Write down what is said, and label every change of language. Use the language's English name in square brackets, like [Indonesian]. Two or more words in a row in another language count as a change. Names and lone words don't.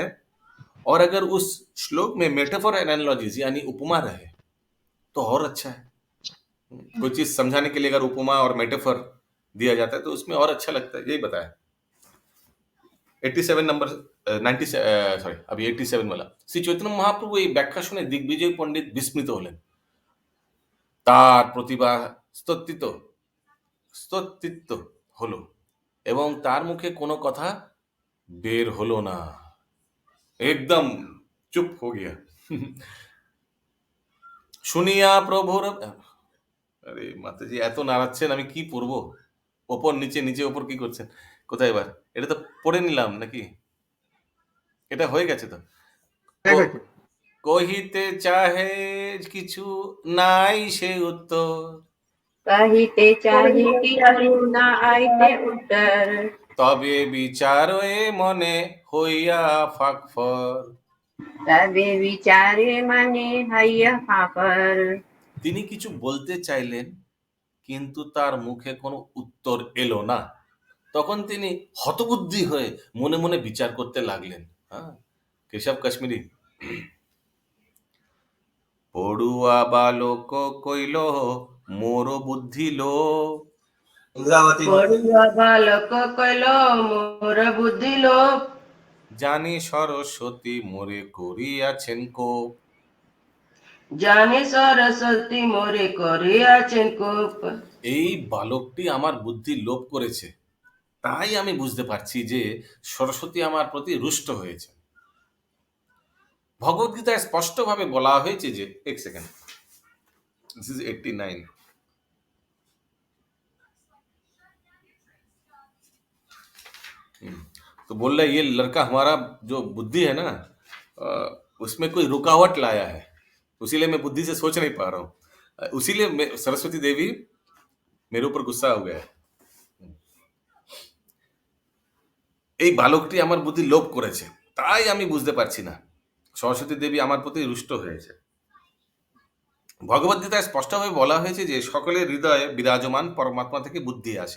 [Hindi] और अगर उस श्लोक में [English] metaphor analogies [Hindi] यानी उपमा रहे तो और अच्छा है। कोई चीज समझाने के लिए अगर उपमा और मेटाफोर दिया जाता है तो उसमें और अच्छा लगता है। यही बताया 87 नंबर 90 सॉरी अभी 87 वाला। [Bangla] শ্রী চৈতন্য মহাপ্রভু এই ব্যাখ্যা শুনে দিগ্বিজয় পণ্ডিত বিস্মিত হলেন। তার প্রতিভা স্তোত্রিত হলো এবং তার মুখে কোনো কথা বের হলো না। [Hindi] एकदम चुप हो गया। [Bangla] শুনিয়া প্রভুর, আরে মাতাজি এত নাড়াচ্ছেন, আমি কি পড়বো? ওপর নিচে নিচে ওপর কি করছেন? কোথায় এবার? এটা তো পড়ে নিলাম নাকি? এটা হয়ে গেছে তো। কহিতে চাহে কিছু নাই সে উত্তর, কহিতে চাহে কি না আইতে উত্তর, তবে বিচারে মনে হইয়া ফাঁকফর। তবে বিচারে মনে হৈয়া ফাফর। তিনি কিছু বলতে চাইলেন কিন্তু তার মুখে কোনো উত্তর এলো না। তখন তিনি হতবুদ্ধি হয়ে মনে মনে বিচার করতে লাগলেন। হ্যাঁ, কেশব কাশ্মীরি। পড়ুয়া বালক কইল মোর বুদ্ধি লো, পড়ুয়া বালক কইলো মোর বুদ্ধি লোপ, জানি সরস্বতী মোরে করিয়াছেন কোপ। জানে সরস্বতী মোরে করিয়াছেন কোপ। এই বালকটি আমার বুদ্ধি লোপ করেছে, তাই আমি বুঝতে পারছি যে সরস্বতী আমার প্রতি রুষ্ট হয়েছে। ভগবদ্গীতায় স্পষ্টভাবে বলা হয়েছে যে, এক সেকেন্ড, [English] This is 89. [Hindi] तो बोल रहा है ये लड़का हमारा जो बुद्धि है ना, उसमें कोई रुकावट लाया है, उसीलिए मैं बुद्धि से सोच नहीं पा रहा हूँ, उसीलिए सरस्वती देवी मेरे ऊपर गुस्सा हो गया है। [Bangla] এই বালকটি আমার বুদ্ধি লোপ করেছে, তাই আমি বুঝতে পারছি না সরস্বতী দেবী আমার প্রতি রুষ্ট হয়েছে। ভগবদ্গীতায় স্পষ্টভাবে বলা হয়েছে যে সকলের হৃদয়ে বিরাজমান পরমাত্মা থেকে বুদ্ধি আসে।